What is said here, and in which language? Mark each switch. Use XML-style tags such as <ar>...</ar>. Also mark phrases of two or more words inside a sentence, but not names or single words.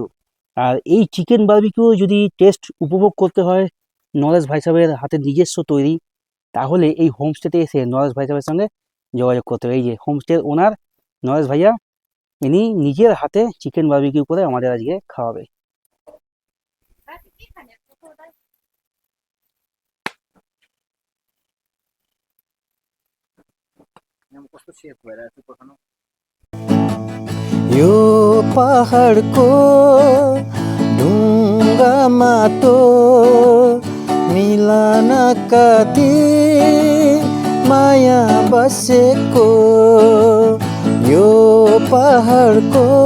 <bn>আর এই</bn> <en>chicken barbecue</en> <bn>যদি টেস্ট উপভোগ করতে হয় নরেশ ভাই সাহেবের হাতে নিজস্ব তৈরি, তাহলে এই হোমস্টেতে এসে নরেশ ভাই সাহেবের সঙ্গে যোগাযোগ করতে হবে। এই যে হোমস্টের ওনার নরেশ ভাইয়া, ইনি নিজের হাতে</bn> <en>chicken barbecue</en> <bn>করে আমাদের আজকে খাওয়াবে।</bn> <ne>यो पहाडको ढुङ्गा माटो मिलनका दिन माया बसेको, यो पहाडको</ne>